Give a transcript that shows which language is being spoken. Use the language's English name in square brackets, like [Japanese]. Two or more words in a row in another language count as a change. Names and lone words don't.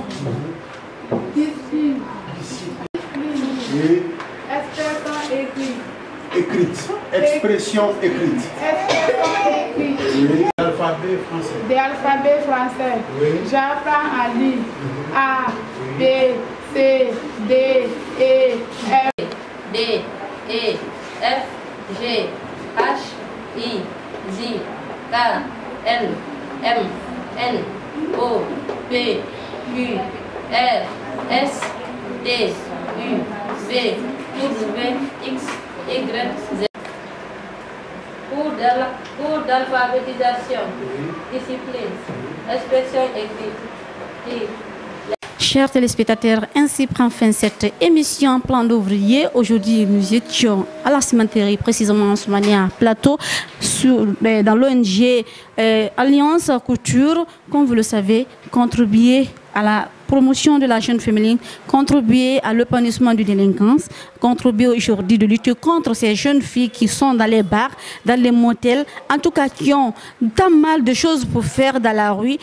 [French] Discipline. Oui. Expression écrite. Écrite. Expression écrite. Expression écrite. Oui. Alphabet français. De l'alphabet français. Oui. J'apprends à lire A, B, C, D, E, F. D, E, F, G, H, I, J, K, L, M, N, O, P, Q, R, S, T, U, V, W, X, Y, Z. Cours d'alphabétisation, discipline, expression écrite. Chers téléspectateurs, ainsi prend fin cette émission Plan d'ouvrier. Aujourd'hui, nous étions à la cimenterie, précisément en Soumania Plateau, dans l'ONG Alliance Couture, comme vous le savez, contribuer à la promotion de la jeune féminine, contribuer à l'épanouissement de délinquance, contribuer aujourd'hui de lutter contre ces jeunes filles qui sont dans les bars, dans les motels, en tout cas qui ont tant mal de choses pour faire dans la rue.